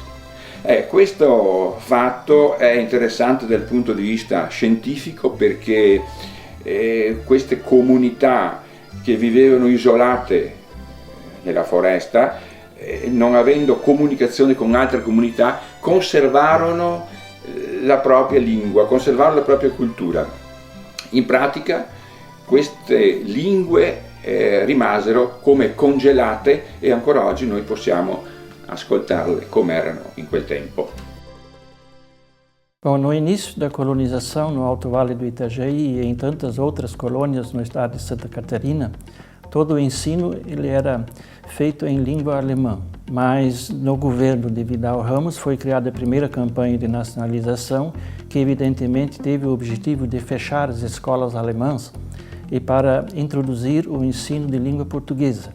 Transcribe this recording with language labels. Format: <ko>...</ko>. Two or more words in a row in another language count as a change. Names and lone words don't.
<it>Questo fatto è interessante dal punto di vista scientifico perché queste comunità che vivevano isolate nella foresta, non avendo comunicazione con altre comunità, conservarono la propria lingua, conservarono la propria cultura. In pratica queste lingue rimasero come congelate e ancora oggi noi possiamo ascoltarle come erano in quel tempo.</it> <pt>Bom, no início da colonização no Alto Vale do Itajaí e em tantas outras colônias no estado de Santa Catarina, todo o ensino ele era feito em língua alemã. Mas no governo de Vidal Ramos foi criada a primeira campanha de nacionalização que evidentemente teve o objetivo de fechar as escolas alemãs e para introduzir o ensino de língua portuguesa.</pt>